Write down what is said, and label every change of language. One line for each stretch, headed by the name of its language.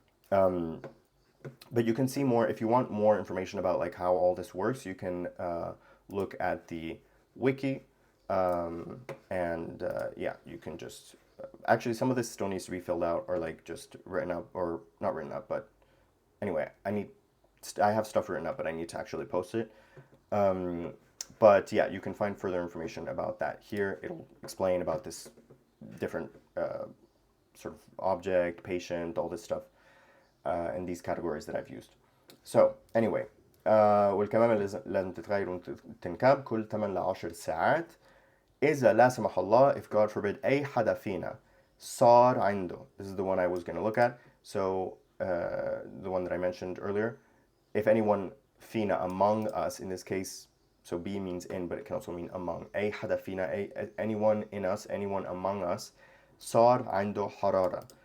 English: But you can see more, if you want more information about like how all this works, you can look at the wiki, and yeah, you can just, actually some of this still needs to be filled out or like just written up, or not written up, but anyway, I have stuff written up, but I need to actually post it. But yeah, you can find further information about that here. It'll explain about this different sort of object, patient, all this stuff, and these categories that I've used. So anyway,
Arabic: والكمامة لازم تتغير وتنكب كل 8 ل 10 ساعات إذا لا سمح الله,
English: if God forbid,
Arabic: أي حدا فينا صار عنده.
English: This is the one I was going to look at. So the one that I mentioned earlier. If anyone فينا, among us, in this case, so be means in, but it can also mean among.
Arabic: أي حدا فينا,
English: anyone in us, anyone among us,
Arabic: صار عنده حرارة.